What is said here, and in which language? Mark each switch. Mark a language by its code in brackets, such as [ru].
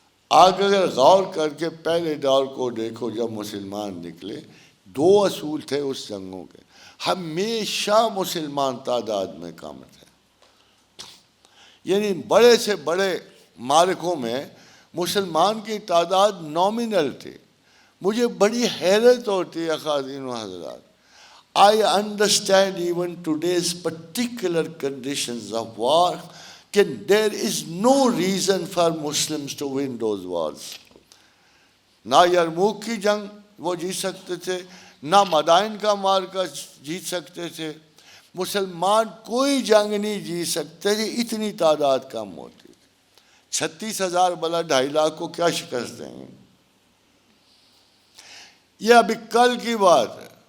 [ur] آج اگر غور کر کے پہلے دور کو دیکھو جب مسلمان نکلے، 2 اصول تھے اس جنگوں کے. ہمیشہ مسلمان تعداد میں کم تھے، یعنی بڑے سے بڑے معرکوں میں مسلمان کی تعداد نومینل تھی. مجھے بڑی حیرت ہوتی ہے خواتین و حضرات. [en] I understand even today's particular conditions of war that there is no reason for Muslims to win those wars. [ur] نہ یرموک کی جنگ وہ جیت سکتے تھے، نہ مدائن کا مارکا جیت سکتے تھے. مسلمان کوئی جنگ نہیں جیت سکتے تھے، اتنی تعداد کم ہوتی. 36,000 بلا 2.5 لاکھ کو کیا شکست دیں گے؟ یہ ابھی کل کی بات ہے.